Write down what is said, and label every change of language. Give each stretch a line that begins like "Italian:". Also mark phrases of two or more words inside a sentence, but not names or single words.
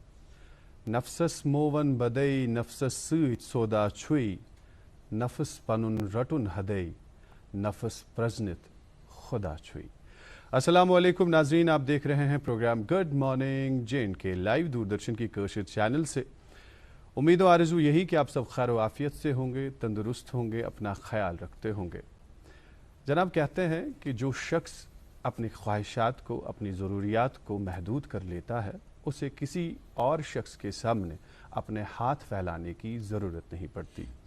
Kashmiri: نفسس موان بڈے، نفسس سوٗت سودا چھُے. نفس پنُن رٹُن ہڈے، نفس پرزنیٖت خُدا چھُے.
Urdu: السلام علیکم ناظرین, آپ دیکھ رہے ہیں پروگرام گڈ مارننگ J&K لائیو دوردرشن کی کاشر چینل سے. امید اور آرزو یہی کہ آپ سب خیر و عافیت سے ہوں گے، تندرست ہوں گے، اپنا خیال رکھتے ہوں گے. جناب کہتے ہیں کہ جو شخص اپنی خواہشات کو، اپنی ضروریات کو محدود کر لیتا ہے، اسے کسی اور شخص کے سامنے اپنے ہاتھ پھیلانے کی ضرورت نہیں پڑتی.